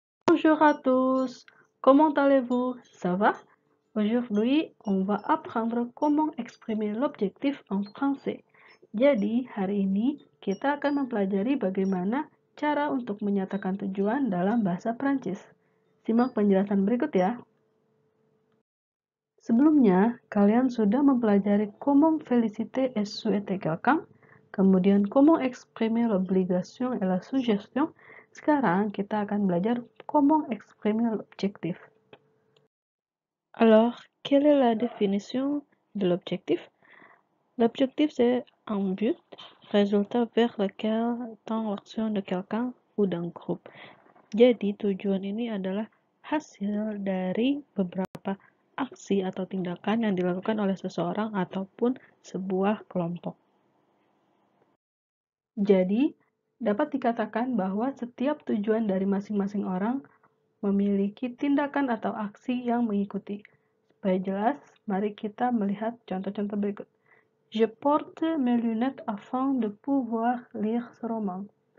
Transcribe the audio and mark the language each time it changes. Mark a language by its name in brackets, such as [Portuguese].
[French] Bonjour à tous, comment allez-vous? Ça va? Aujourd'hui, on va apprendre comment exprimer l'objectif en français. [Indonesian] Jadi, hari ini kita akan mempelajari bagaimana cara untuk menyatakan tujuan dalam bahasa Prancis. Simak penjelasan berikut ya. Sebelumnya, kalian sudah mempelajari [French] comment féliciter et souhaiter quelqu'un, kemudian comment exprimer l'obligation et la suggestion. [Indonesian] Sekarang kita akan belajar [French] comment exprimer l'objectif. Alors, quelle est la définition de l'objectif? L'objectif, c'est un but, résultat vers lequel tend l'action de quelqu'un ou d'un groupe. [Indonesian] Jadi, tujuan ini adalah hasil dari beberapa aksi atau tindakan yang dilakukan oleh seseorang ataupun sebuah kelompok. Jadi, dapat dikatakan bahwa setiap tujuan dari masing-masing orang memiliki tindakan atau aksi yang mengikuti. Supaya jelas, mari kita melihat contoh-contoh berikut. [French] Je porte mes lunettes afin de pouvoir lire ce roman.